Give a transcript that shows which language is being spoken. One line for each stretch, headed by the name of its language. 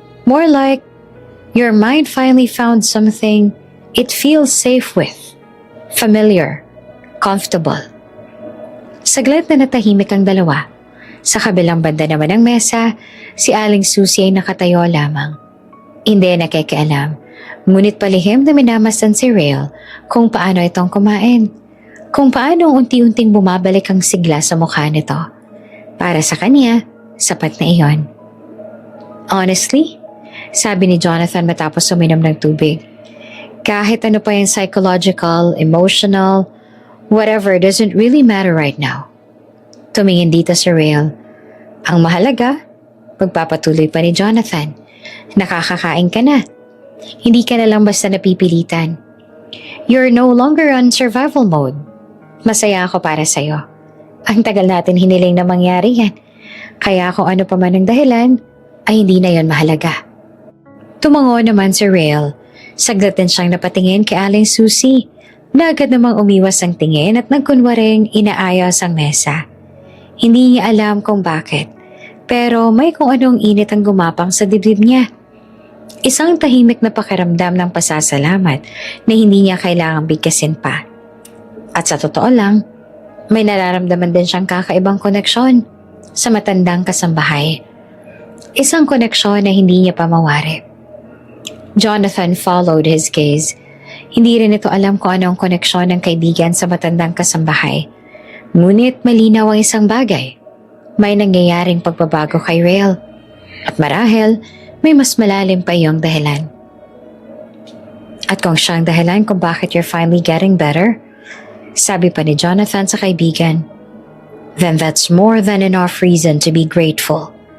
English: More like, your mind finally found something it feels safe with. Familiar. Comfortable.
Filipino: Saglit na natahimik ang dalawa. Sa kabilang banda naman ng mesa, si Aling Susie ay nakatayo lamang. Hindi nakikialam, ngunit palihim na minamasdan si Rael kung paano itong kumain. Kung paano unti-unting bumabalik ang sigla sa mukha nito. Para sa kanya, sapat na iyon.
English: Honestly,
Filipino: Sabi ni Jonathan matapos uminom ng tubig. Kahit ano pa yung
English: psychological, emotional, whatever doesn't really matter right now.
Filipino: Tumingin dito si Rael. Ang mahalaga, pagpapatuloy pa ni Jonathan. Nakakakain ka na. Hindi ka na lang basta napipilitan.
English: You're no longer on survival mode.
Filipino: Masaya ako para sa'yo. Ang tagal natin hiniling na mangyari yan. Kaya kung ano pa man ang dahilan, ay hindi na yon mahalaga. Tumango naman si Rael. Saglit din siyang napatingin kay Aling Susie na agad namang umiwas ang tingin at nagkunwaring inaayos ang mesa. Hindi niya alam kung bakit, pero may kung anong init ang gumapang sa dibdib niya. Isang tahimik na pakiramdam ng pasasalamat na hindi niya kailangang bigkasin pa. At sa totoo lang, may nararamdaman din siyang kakaibang koneksyon sa matandang kasambahay. Isang koneksyon na hindi niya pa mawari.
English: Jonathan followed his gaze.
Filipino: Hindi rin ito alam kung ano ang koneksyon ng kaibigan sa matandang kasambahay. Ngunit malinaw ang isang bagay. May nangyayaring pagbabago kay Rael. At marahil, may mas malalim pa iyong dahilan. At kung siyang dahilan kung bakit
English: you're finally getting better,
Filipino: sabi pa ni Jonathan sa kaibigan,
English: then that's more than enough reason to be grateful.